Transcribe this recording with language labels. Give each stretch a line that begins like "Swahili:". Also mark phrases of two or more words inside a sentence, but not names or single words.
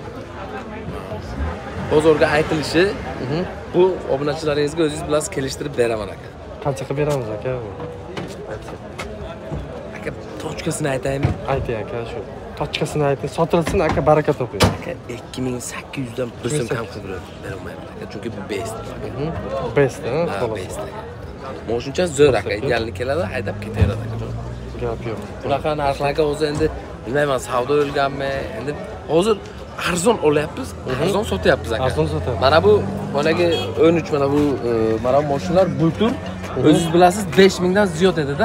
Uzbek: Bozorga aytilishi, bu obunachilaringizga o'zingiz bilasiz kelishtirib beraman aka. Qancha qilib beramiz aka? Aka, tochkasini aytaymi? Ayting aka, shu. Tochkasini ayting, sotilsin aka, baraka toping. Aka, 2800 dan 1 so'm kam qilib beramayman aka, chunki bu best. Best, ha? Best. Moshincha zo'r aka, idealni keladi, haydab ketaveradi aka. Gap yo'q. Bunaqa narxlarga o'zi endi bilmayman, savdo o'lganmi? Endi hozir arzon olyapmiz, arzon sotyapmiz aka. Arzon sotyapmiz. Mana bu boyagi 13 mana bu mashinalar bultur o'zingiz bilasiz 5000 dan ziyod edi-da.